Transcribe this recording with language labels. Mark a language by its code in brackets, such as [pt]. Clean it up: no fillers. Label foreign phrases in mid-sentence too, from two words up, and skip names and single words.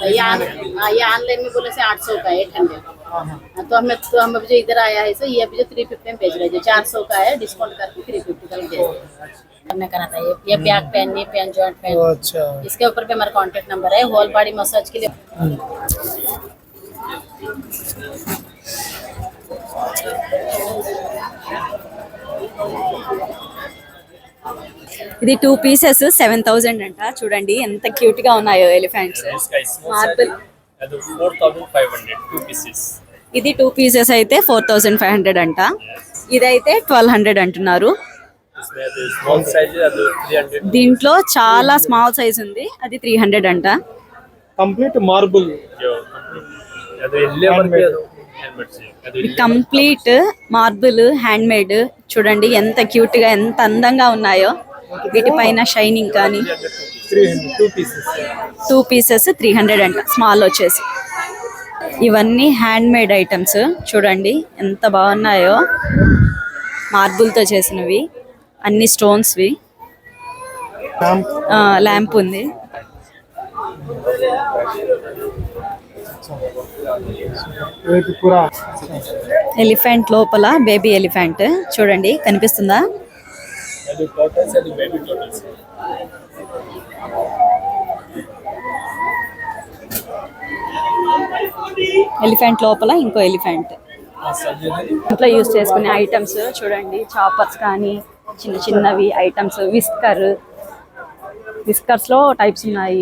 [hi] ये ऑनलाइन में बोलने से 800 का है 800। तो हम अभी जो इधर आया है सो ये अभी जो 350 में बेच रहे हैं, जो 400 का है डिस्काउंट करके 350 का दे करने का रहता है। [en] ये back pain, ये पेन, joint pain. [hi] अच्छा इसके ऊपर पे हमारा [en] contact number [hi] है। [en] whole body massage [hi] के लिए [te] ఇది 2 పీసెస్ 7000 అంట. చూడండి ఎంత క్యూట్ గా ఉన్నాయో ఎలిఫెంట్స్. మార్బుల్ [kn] ಅದು 4500 [en] 2 pieces. [te] ఇది 2 పీసెస్ అయితే 4500 అంట. ఇదైతే 1200 అంటున్నారు. [kn] इसमें ಅದು [en] small size [kn] ಅದು 300. [te] దీంట్లో చాలా [en] small size [te] ఉంది, అది 300 అంట. [en] complete marble [kn] जो ಅದು ಎಲ್ಲೇ ಬರುತ್ತೆ ಅದು helmet ಅದು [te] కంప్లీట్ మార్బుల్ [en] hand made. [te] చూడండి ఎంత క్యూట్ గా ఎంత అందంగా ఉన్నాయో. వీటిపైన షైనింగ్ కానీ [en] 300 2 pieces [te] 2 పీసెస్ 300 అంట. స్మాల్ వచ్చేసి ఇవన్నీ [en] hand made items. [te] చూడండి ఎంత బాగున్నాయో. మార్బుల్తో చేసినవి, అన్ని స్టోన్స్వి. ల్యాంప్ ఉంది. ఇది పూరా ఎలిఫెంట్ లోపల [en] baby elephant [te] చూడండి కనిపిస్తుందా? [kn] ಅದು tortoise ಅದು [en] baby tortoise. [te] ఎలిఫెంట్ లోపల ఇంకో ఎలిఫెంట్. ఇంట్లో యూస్ చేసుకునే ఐటమ్స్ చూడండి. చాపర్స్ కానీ చిన్న చిన్నవి ఐటమ్స్. విస్కర్స్లో టైప్స్ ఉన్నాయి.